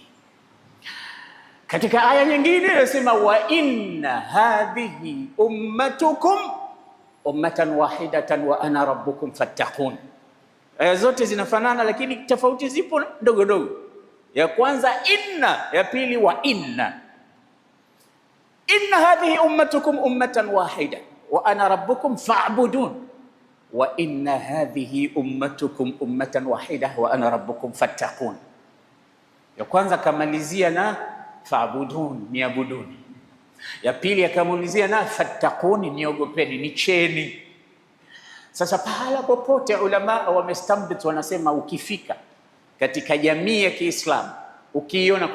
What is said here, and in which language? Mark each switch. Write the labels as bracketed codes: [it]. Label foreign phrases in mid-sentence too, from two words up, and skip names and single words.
[sw] Katika aya nyingine inasema [ar] وإن هذه أمتكم أمة واحدة وأنا ربكم فاتقون. [sw] Aya zote zinafanana lakini tofauti zipo ndogo ndogo. Ya kwanza inna, ya pili [ar] وإن. إن هذه أمتكم أمة واحدة وأنا ربكم فاعبدون وإن هذه أمتكم أمة واحدة وأنا ربكم فاتقون. [sw] Ya kwanza kamalizia na fa'budun, niabuduni. Ya pili akamalizia na fattaquni, niogopeni, nicheni. Sasa pahala popote ulama wamestambit, wanasema ukifika katika jamii ya Kiislamu ukiiona